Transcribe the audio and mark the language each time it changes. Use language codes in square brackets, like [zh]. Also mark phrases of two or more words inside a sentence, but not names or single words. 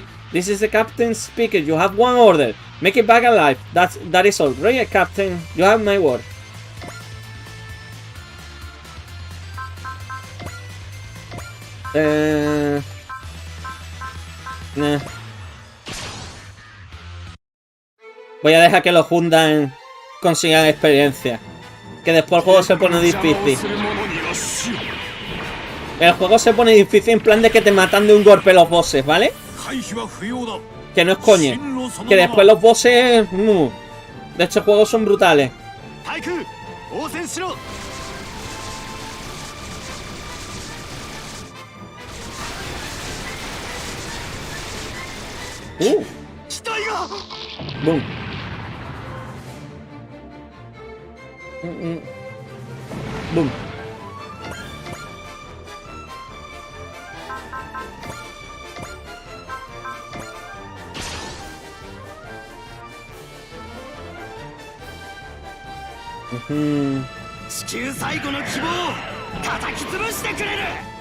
[en] This is the captain speaker. You have one order. Make it back alive. That is all. Right, Captain. You have my word. Nah. [es] Voy a dejar que los Hundan consigan experiencia. Que después el juego se pone difícil. El juego se pone difícil en plan de que te matan de un golpe los bosses, ¿vale? Que no es coñe. Que después los bosses de este juego son brutales. Boom. Boom. Mm-hmm. [ja] 地球最後の希望を叩き潰してくれる。